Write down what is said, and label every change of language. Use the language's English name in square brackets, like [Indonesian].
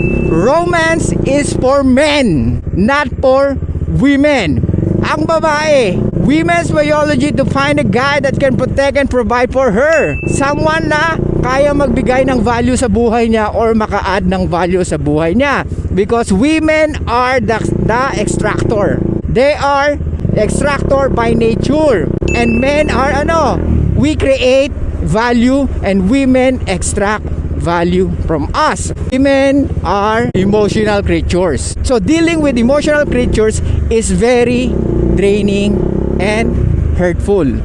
[English] Romance is for men, not for women. [Filipino] Ang babae, [English] women's biology to find a guy that can protect and provide for her. [Filipino] Someone na kaya magbigay ng value sa buhay niya or maka-add ng value sa buhay niya. [English] Because women are the extractor. They are extractor by nature. And men are we create value and women extract value from us. Women are emotional creatures. So dealing with emotional creatures is very draining and hurtful.